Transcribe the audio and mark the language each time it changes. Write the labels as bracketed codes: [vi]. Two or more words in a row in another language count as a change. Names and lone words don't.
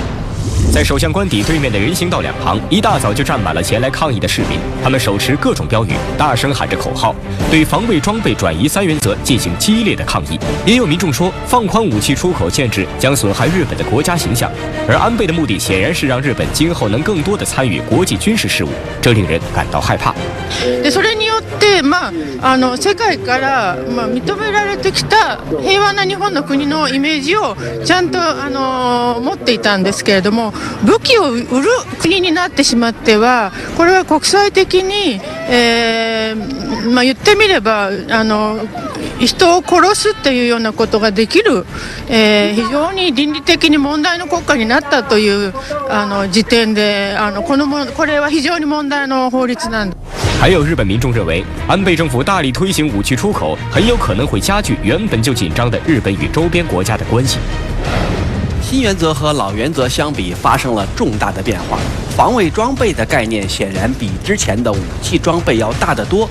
[zh] 在首相官邸对面的人行道两旁，一大早就站满了前来抗议的市民，他们手持各种标语，大声喊着口号，对防卫装备转移3原则进行激烈的抗议。也有民众说，放宽武器出口限制将损害日本的国家形象，而安倍的目的显然是让日本今后能更多的参与国际军事事务，这令人感到害怕。 [ja] でそれによって、世界から、認められてきた平和な日本の国のイメージをちゃんと持っていたんですけれども、武器を売る国になってしまっては、これは国際的に、言ってみれば人を殺すっていうようなことができる、非常に倫理的に問題の国家になったという時点でこれは非常に問題の法律なんです。 [zh] 还有日本民众认为，安倍政府大力推行武器出口，很有可能会加剧原本就紧张的日本与周边国家的关系。新原则和老原则相比发生了重大的变化，防卫装备的概念显然比之前的武器装备要大得多。